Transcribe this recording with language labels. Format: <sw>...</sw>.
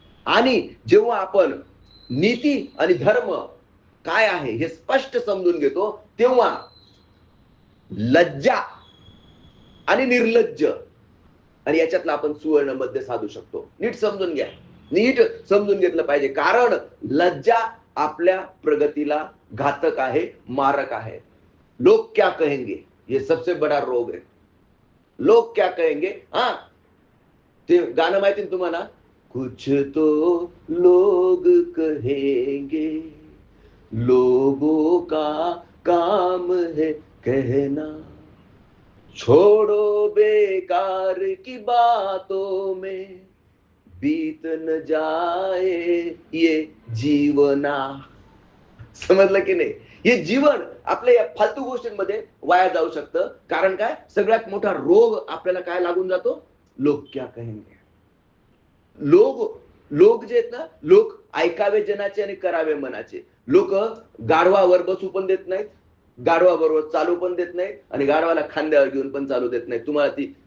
<mr>आणि जेव्हा आपण नीती आणि धर्म काय आहे हे स्पष्ट समजून घेतो, तेव्हा लज्जा आणि निर्लज्ज आणि याच्यातला आपण सुवर्ण मध्य साधू शकतो. नीट समजून घ्या, नीट समजून घेतलं पाहिजे. कारण लज्जा आपल्या प्रगतीला घातक आहे, मारक आहे.</mr> <hi>लोग क्या कहेंगे ये सबसे बड़ा रोग है. लोग क्या कहेंगे.</hi> <mr>हा, ते गाणं माहिती तुम्हाला?</mr> <hi>कुछ तो लोग कहेंगे, लोगों का काम है कहना, छोड़ो बेकार की बातों में, बीत न जाए ये जीवना.</hi> <mr>समजलं की नाही? हे जीवन आपल्या या फालतू गोष्टींमध्ये वाया जाऊ शकतं. कारण काय? सगळ्यात मोठा रोग आपल्याला काय लागून जातो? लोक</mr> <hi>क्या कहेंगे.</hi> <mr>लोक जे आहेत ना, लोक ऐकावे जनाचे आणि करावे मनाचे. लोक गाढवावर बसू पण देत नाहीत, गाढवा बरोबर चालू पण देत नाहीत, आणि गाढवाला खांद्यावर घेऊन पण चालू देत नाहीत. तुम्हाला ती</mr>